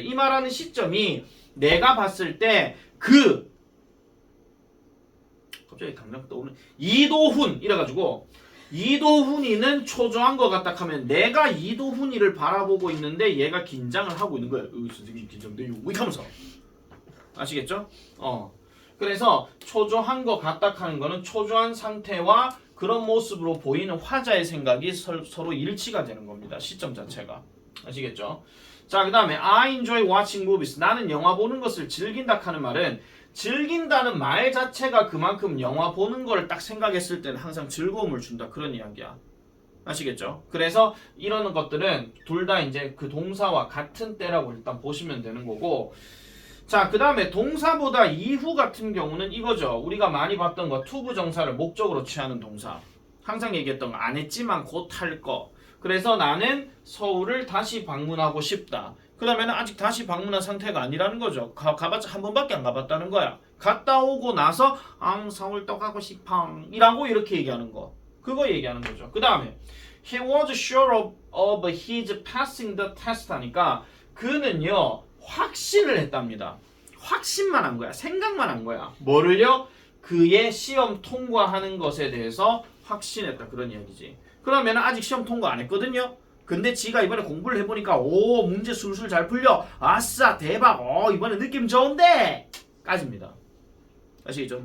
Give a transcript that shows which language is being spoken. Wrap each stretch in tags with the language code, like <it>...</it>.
<ko>이 말하는 시점이 내가 봤을 때 갑자기 당장 떠오르는 이도훈 이래가지고 이도훈이는 초조한 것 같다 하면 내가 이도훈이를 바라보고 있는데 얘가 긴장을 하고 있는 거예요. 선생님 긴장돼요. 이렇게 하면서 아시겠죠? 그래서 초조한 것 같다 하는 거는 초조한 상태와 그런 모습으로 보이는 화자의 생각이 서로 일치가 되는 겁니다. 시점 자체가. 아시겠죠? 자, 그 다음에</ko> <en>I enjoy watching movies.</en> <ko>나는 영화 보는 것을 즐긴다 하는 말은 즐긴다는 말 자체가 그만큼 영화 보는 걸 딱 생각했을 때는 항상 즐거움을 준다. 그런 이야기야. 아시겠죠? 그래서 이런 것들은 둘 다 이제 그 동사와 같은 때라고 일단 보시면 되는 거고 자, 그 다음에 동사보다 이후 같은 경우는 이거죠. 우리가 많이 봤던 거 투부정사를 목적으로 취하는 동사. 항상 얘기했던 거 안 했지만 곧 할 거. 그래서 나는 서울을 다시 방문하고 싶다. 그러면 아직 다시 방문한 상태가 아니라는 거죠. 가봤자 한 번밖에 안 가봤다는 거야. 갔다 오고 나서 서울 또 가고 싶어 이라고 이렇게 얘기하는 거. 그거 얘기하는 거죠. 그 다음에</ko> <en>He was sure of his passing the test</en> <ko>하니까 그는요. 확신을 했답니다. 확신만 한 거야. 생각만 한 거야. 뭐를요? 그의 시험 통과하는 것에 대해서 확신했다. 그런 이야기지. 그러면 아직 시험 통과 안 했거든요. 근데 지가 이번에 공부를 해보니까 오 문제 술술 잘 풀려. 아싸 대박. 이번에 느낌 좋은데 까지입니다. 아시겠죠?</ko>